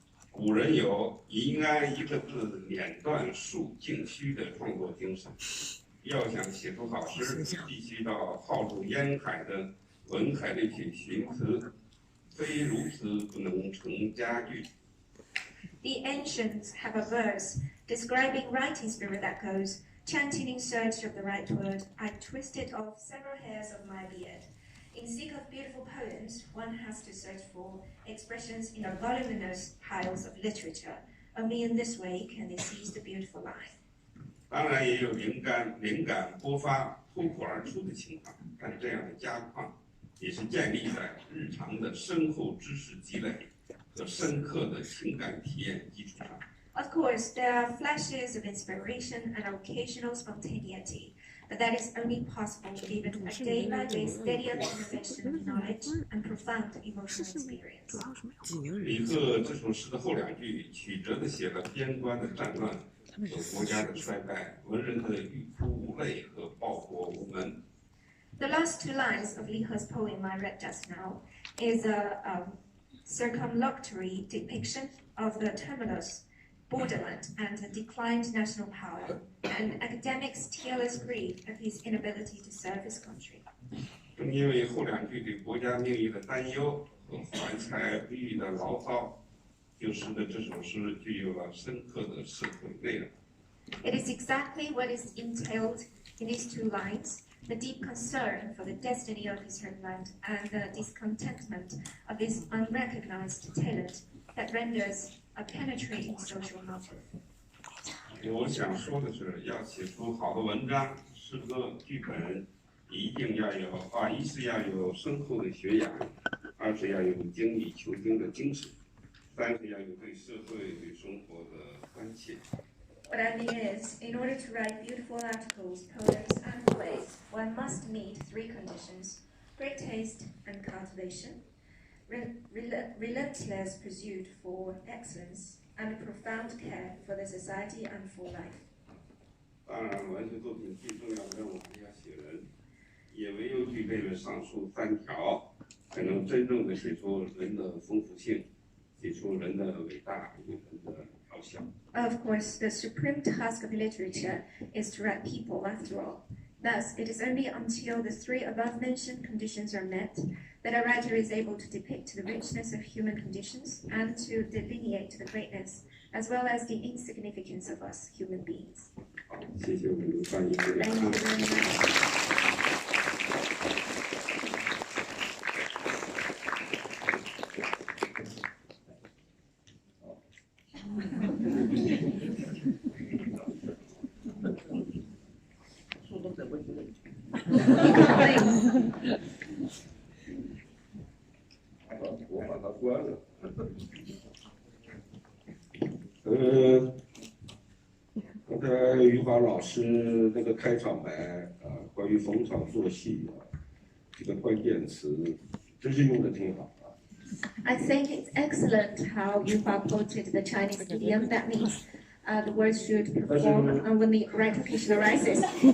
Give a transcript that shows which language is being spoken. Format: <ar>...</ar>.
<zh>古人有一安一个字，碾断数径虚的创作精神。要想写出好诗，必须到浩如烟海的文海里去寻词，非如此不能成佳句。</zh> <en>The ancients have a verse describing writing spirit that goes, chanting in search of the right word, I twisted off several hairs of my beard. In seek of beautiful poems, one has to search for expressions in a voluminous piles of literature. Only in this way can they seize the beautiful line.</en> <zh>当然也有灵感勃发、脱口而出的情况，但这样的佳况也是建立在日常的深厚知识积累和深刻的情感体验基础上。</zh> <en>Of course, there are flashes of inspiration and occasional spontaneity, but that is only possible given a day-by-day steady accumulation of knowledge and profound emotional experience.</en> <zh>李贺这首诗的后两句曲折地写了边关的战乱和国家的衰败，文人的欲哭无泪和报国无门。</zh> <en>The last two lines of Li He's poem I read just now is a circumlocutory depiction of the tumultuous borderland and a declined national power, and academics' tearless grief of his inability to serve his country.</en> <zh>正因为后两句对国家命运的担忧和怀才不遇的牢骚，就使得这首诗具有了深刻的社会内容。</zh> <en>It is exactly what is entailed in these two lines, the deep concern for the destiny of his homeland and the discontentment of this unrecognized talent that renders a penetrating social motive.</en> <zh>我想说的是，要写出好的文章、诗歌、剧本，一定要有一是要有深厚的学养，二是要有精益求精的精神，三是要有对社会、对生活的关切。</zh> <en>What I mean is, in order to write beautiful articles, poems, and plays, one must meet three conditions: great taste and cultivation, relentless pursuit for excellence, and profound care for the society and for life.</en> <zh>当然，文学作品最重要的任务还是要写人，也唯有具备了上述三条，才能真正的写出人的丰富性，写出人的伟大与人的渺小。</zh> <en>Of course, the supreme task of literature is to write people after all. Thus, it is only until the three above-mentioned conditions are met that a writer is able to depict the richness of human conditions and to delineate the greatness as well as the insignificance of us human beings.</en> <zh>好，谢谢我们的翻译。</zh> <en>Thank you very much.</en> <zh>我把它关了。刚才余华老师那个开场白关于逢场作戏这个关键词，真是用的挺好。</zh> <en>I think it's excellent how you have quoted the Chinese idiom that means the words should perform when the right occasion arises.</en>